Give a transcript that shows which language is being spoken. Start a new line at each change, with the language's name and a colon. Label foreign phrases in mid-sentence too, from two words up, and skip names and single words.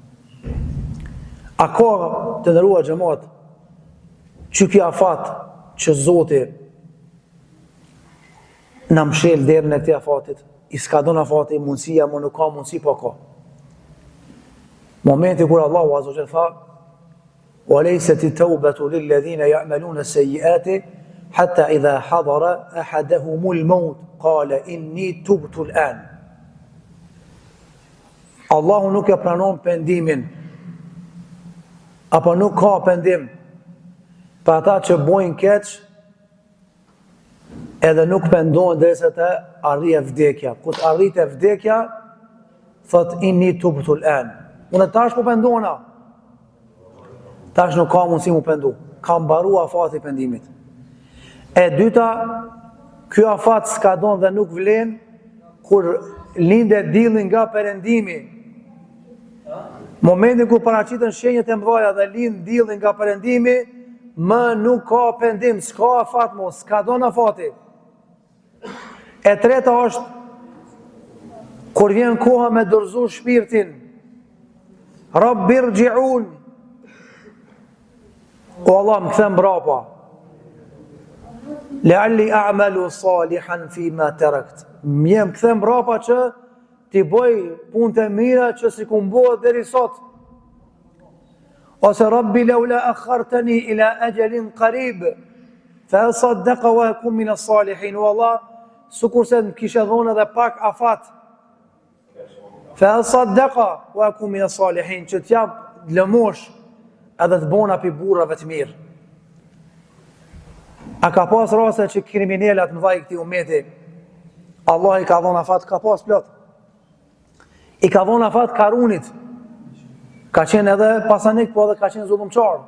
Albanian: A ka të ndëruar xhamat, që kjo afat që Zoti në mshel derën e këtij afatit, i s'ka don afati mundësia, më nuk ka mundësi, po ka. Momenti kur Allahu
Arabic: عز وجل
Albanian: tha,
Arabic: وليست التوبة للذين يعملون السيئات حتى إذا حضر أحدهم الموت قال إني تبت الآن.
Albanian: Allahu nuk e pranon pendimin, apo nuk ka pendim për ata që bojnë keq edhe nuk pendohen derisa të arrijë vdekja. Kur të arrijë vdekja, thot
Arabic: إني تبت الآن.
Albanian: Unë tash po pendona. Tash nuk ka mundësi mu pendu. Ka mbaru afati pendimit. E dyta, ky afat s'ka don dhe nuk vlen kur linde dilli nga perëndimi. Momentin kur paraqiten shenjat e mëdha dhe lind dilli nga perëndimi, më nuk ka pendim, s'ka afat mo, s'ka don afati. E treta është kur vjen koha me dorëzu shpirtin.
Arabic: رب ارجعون.
Albanian: O Allah, më kthem brapa.
Arabic: لعلي أعمل صالحا فيما تركت.
Albanian: Më kthem brapa që ti bëj punët e mira që si ku mbohet deri sot.
Arabic: Ose رب لولا أخرتني إلى أجل قريب فأصدق وأكن من الصالحين.
Albanian: O Allah, sukurse më kishe dhënë edhe pak afat.
Arabic: فأصدق وأكن من الصالحين,
Albanian: që t'jap lëmosh edhe të bona pi burrave të mirë. A ka pas raste që kriminalat mëdhaj këtij ummeti Allah i ka dhënë afat, ka pas plot. I ka dhënë afat Karunit. Ka qenë edhe pasanik, po edhe ka qenë zullumçar.